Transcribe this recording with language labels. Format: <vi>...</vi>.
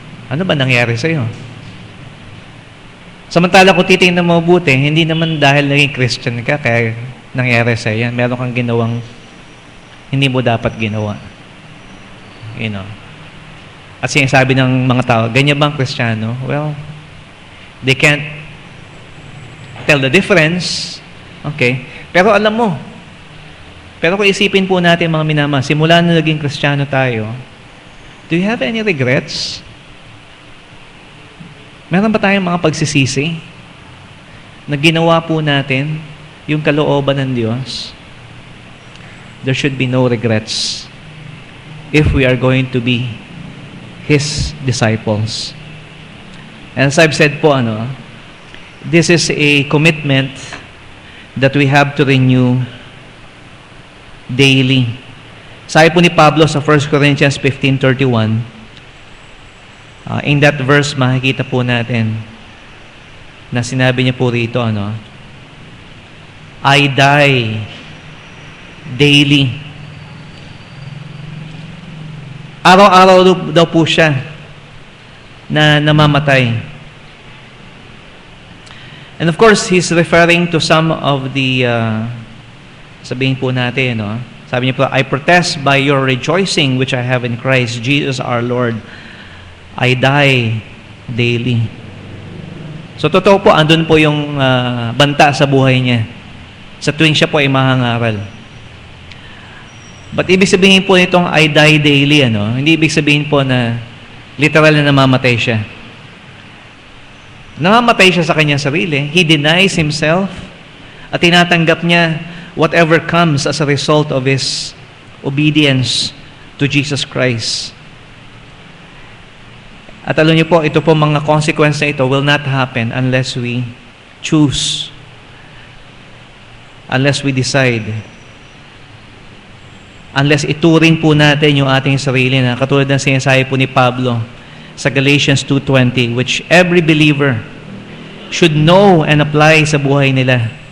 <tl>Ano ba nangyari sa'yo? Samantala kung titingnan mo mabuti, hindi naman dahil naging Christian ka, kaya nangyari sa'yo yan. Meron kang ginawang hindi mo dapat ginawa. At sinasabi ng mga tao, ganyan bang Kristiyano?</tl> <en>Well, they can't tell the difference.</en> <tl>Okay. Pero alam mo, kung isipin po natin mga minama, simula na naging Kristiyano tayo,</tl> <en>do you have any regrets?</en> <tl>Meron ba tayong mga pagsisisi na ginawa po natin yung kalooban ng Diyos?</tl> <en>There should be no regrets if we are going to be His disciples. And as I've said po, this is a commitment that we have to renew daily.</en> <tl>Sabi po ni Pablo sa 1 Corinthians 15:31,</tl> <en>in that verse,</en> <tl>makikita po natin na sinabi niya po rito,</tl> <en>I die daily.</en> <tl>Araw-araw daw po siya na namamatay.</tl> <en>And of course, he's referring to some of the,</en> <tl>sabihin po natin, sabi niya po,</tl> <en>I protest by your rejoicing which I have in Christ Jesus our Lord. I die daily.</en> <tl>So, totoo po, andun po yung banta sa buhay niya sa tuwing siya po ay mahangaral. But ibig sabihin po nitong</tl> <en>I die daily,</en> <tl>hindi ibig sabihin po na literal na namamatay siya. Namamatay siya sa kanyang sarili.</tl> <en>He denies himself</en> <tl>at tinatanggap niya</tl> <en>whatever comes as a result of his obedience to Jesus Christ.</en> <tl>At alam niyo po, ito po mga consequence na ito</tl> <en>will not happen unless we choose, unless we decide,</en> <tl>unless ituring po natin yung ating sarili na katulad ng sinasabi po ni Pablo sa Galatians 2:20,</tl> <en>which every believer should know and apply</en> <tl>sa buhay nila.</tl>